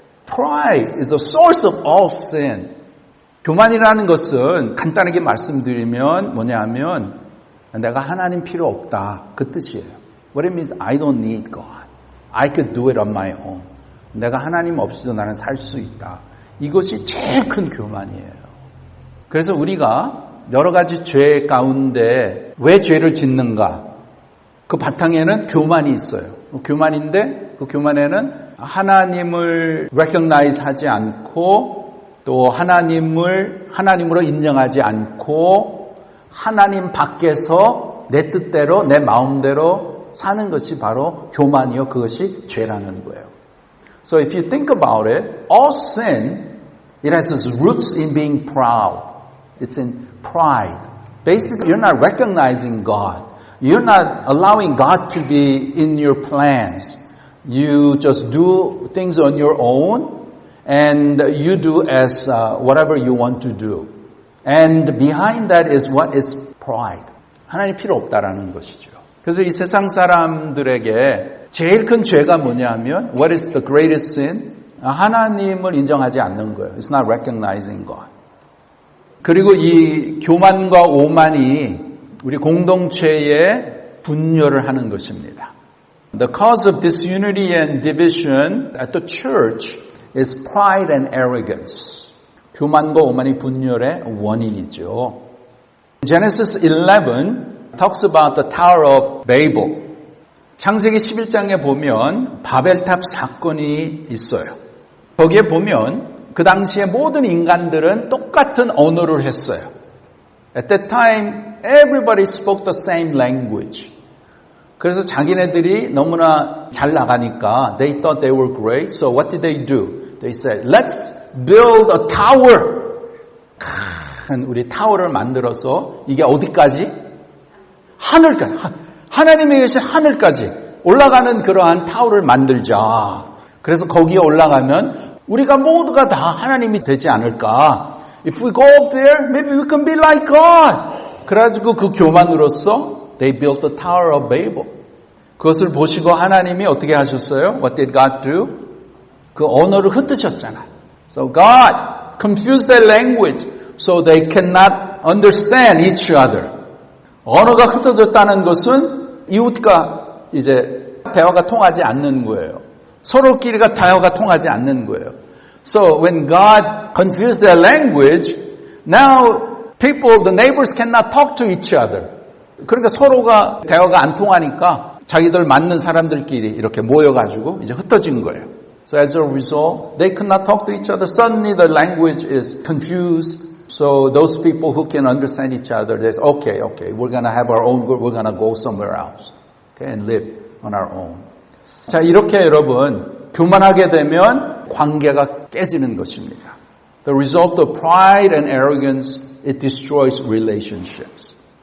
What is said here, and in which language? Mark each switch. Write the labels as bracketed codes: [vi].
[en] Pride is the source of all sin. [ko] 교만이라는 것은 간단하게 말씀드리면 뭐냐 하면 내가 하나님 필요 없다. 그 뜻이에요. [en] What it means, I don't need God. I could do it on my own. [ko] 내가 하나님 없이도 나는 살 수 있다. 이것이 제일 큰 교만이에요. 그래서 우리가 여러 가지 죄 가운데 왜 죄를 짓는가? 그 바탕에는 교만이 있어요. 교만인데 그 교만에는 하나님을 recognize 하지 않고 또 하나님으로 인정하지 않고 하나님 밖에서 내 뜻대로 내 마음대로 사는 것이 바로 교만이요. 그것이 죄라는 거예요. [en] So if you think about it, all sin, it has its roots in being proud. It's in pride. Basically, you're not recognizing God. You're not allowing God to be in your plans. You just do things on your own, and you do as whatever you want to do. And behind that is what is pride. [ko] 하나님 필요 없다라는 것이죠. 그래서 이 세상 사람들에게 제일 큰 죄가 뭐냐면 [en] what is the greatest sin? [ko] 하나님을 인정하지 않는 거예요. [en] It's not recognizing God. [ko] 그리고 이 교만과 오만이 우리 공동체에 분열을 하는 것입니다. [en] The cause of disunity and division at the church is pride and arrogance. [ko] 교만과 오만이 분열의 원인이죠. [en] Genesis 11 talks about the Tower of Babel. [ko] 창세기 11장에 보면 바벨탑 사건이 있어요. 거기에 보면 그 당시에 모든 인간들은 똑같은 언어를 했어요. [en] At that time, everybody spoke the same language. [ko] 그래서 자기네들이 너무나 잘 나가니까 [en] they thought they were great. So what did they do? They said, let's build a tower. [ko] 우리 타워를 만들어서 이게 어디까지? 하늘까지. 하나님이 계신 하늘까지. 올라가는 그러한 타워를 만들자. 그래서 거기에 올라가면 우리가 모두가 다 하나님이 되지 않을까. [en] If we go up there, maybe we can be like God. [ko] 그래가지고 그 교만으로서 [en] they built the Tower of Babel. [ko] 그것을 보시고 하나님이 어떻게 하셨어요? [en] What did God do? [ko] 그 언어를 흩으셨잖아. [en] So God confused their language so they cannot understand each other. [ko] 언어가 흩어졌다는 것은 이웃과 이제 대화가 통하지 않는 거예요. 서로끼리가 대화가 통하지 않는 거예요. [en] So when God confused their language, now people, the neighbors cannot talk to each other. [ko] 그러니까 서로가 대화가 안 통하니까 자기들 맞는 사람들끼리 이렇게 모여가지고 이제 흩어진 거예요. [en] So as a result, they could not talk to each other. Suddenly the language is confused. So those people who can understand each other, they say, okay, we're going to have our own group. We're going to go somewhere else. Okay, and live on our own. [ko] 자, 이렇게 여러분, 교만하게 되면 관계가 깨지는 것입니다. [en] The result of pride and arrogance, it destroys relationships.